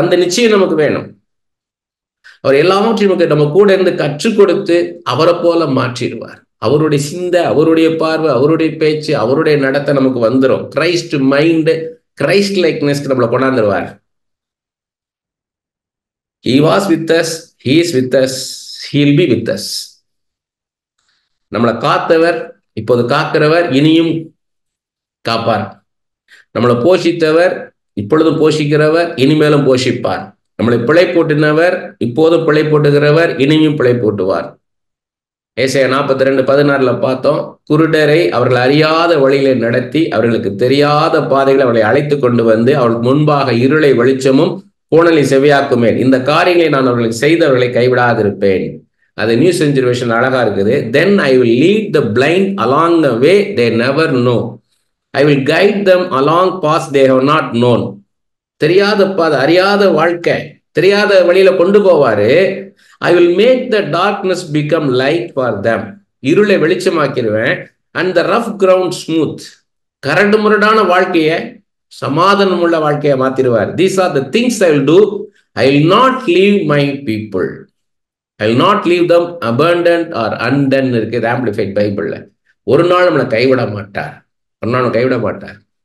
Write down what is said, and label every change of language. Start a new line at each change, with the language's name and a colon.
Tamil: அந்த நிச்சயம் நமக்கு வேணும். அவர் எல்லாவற்றையும் நமக்கு நம்ம கூட இருந்து கற்றுக் கொடுத்து அவரை போல மாற்றிடுவார். அவருடைய சிந்தை, அவருடைய பார்வை, அவருடைய பேச்சு, அவருடைய நடத்தை நமக்கு வந்துடும். கிரைஸ்ட் மைண்ட், கிரைஸ்ட் லைக்னஸ் நம்மளை கொண்டாந்துருவார்.
English: He was with us, he is with us, he will be with us.
Tamil: நம்மளை காத்தவர், இப்போது காக்கிறவர், இனியும் காப்பார். நம்மளை போஷித்தவர், இப்பொழுதும் போஷிக்கிறவர், இனிமேலும் போஷிப்பார். நம்மளை பிழை போட்டினவர், இப்போதும் பிழை போட்டுகிறவர், இனியும் பிழை போட்டுவார். ஏசாயா 42:16 பார்த்தோம். குருடரை அவர்கள் அறியாத வழியிலே நடத்தி, அவர்களுக்கு தெரியாத பாதைகளை அவர்களை அழைத்து கொண்டு வந்து, அவர்களுக்கு முன்பாக இருளை வெளிச்சமும் கோணலை செவியாக்குமேன். இந்த காரியங்களை நான் அவர்களுக்கு செய்தவர்களை கைவிடாதிருப்பேன். அது நியூ செஞ்சுரி வெர்ஷன் அழகா இருக்குது.
English: Then I will lead the blind along the way they never know. I will guide them along paths they have not known.
Tamil: தெரியாத பாதை, அறியாத வாழ்க்கை, தெரியாத வழியில கொண்டு போவாரு.
English: I will make the darkness become light for them.
Tamil: இருளை வெளிச்சமாக்கிடுவேன்.
English: And the rough ground smooth.
Tamil: கரடு முரடான வாழ்க்கையை சமாதானம் உள்ள வாழ்க்கையை மாத்திடுவார்.
English: These are the things I will do. I will not leave my people. I will not leave them abandoned or undone
Tamil: இருக்குது amplified பைபிள்ல. ஒரு நாள் நம்மளை கைவிட மாட்டார், ஒரு நாள் கைவிட மாட்டார்.